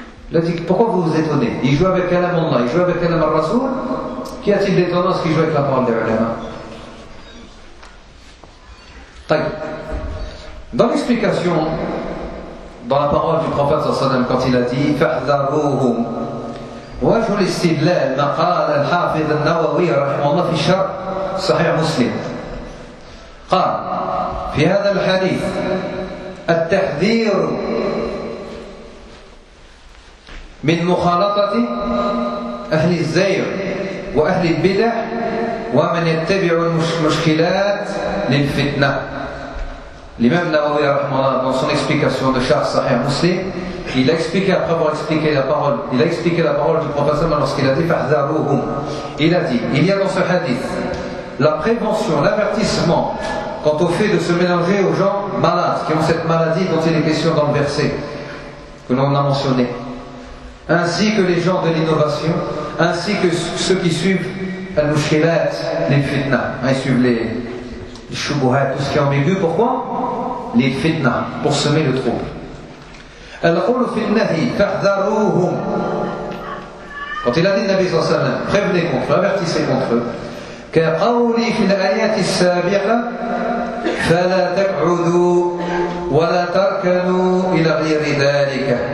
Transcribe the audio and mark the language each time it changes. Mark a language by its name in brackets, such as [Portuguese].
[French] Il a dit, pourquoi vous vous étonnez? Il joue avec Kalam Allah, il joue avec Kalam al-Rasoul. Qu'y a-t-il d'étonnant à ce qu'il joue avec la parole des ulama? Dans l'explication, dans la parole du prophète sallam, quand il a dit, fa'dharuhum. [Arabic] وجه الاستدلال ما قال الحافظ النووي رحمه الله في شرح صحيح مسلم قال في هذا الحديث التحذير من مخالطة أهل الزير وأهل البدع ومن يتبع المشكلات للفتنة. الإمام النووي رحمه الله [French] dans son explication de شرح صحيح مسلم, il a expliqué, après avoir expliqué la parole, il a expliqué la parole du prophète lorsqu'il a dit fahdharuhum. Il a dit, il y a dans ce hadith la prévention, l'avertissement quant au fait de se mélanger aux gens malades qui ont cette maladie dont il est question dans le verset que l'on a mentionné, ainsi que les gens de l'innovation, ainsi que ceux qui suivent al-mushkilat, les fitna, ils suivent les shubuhat, tout ce qui est ambigu. Pourquoi? Les fitna, pour semer le trouble. [Arabic] القول في النهي فاحذروهم. [French] Quand il a dit le Nabi sallallahu alayhi wa sallam, prévenez contre eux, avertissez contre eux. [Arabic] كقولي في الآيات السابقة فلا تقعدوا ولا تركنوا إلى غير ذلك.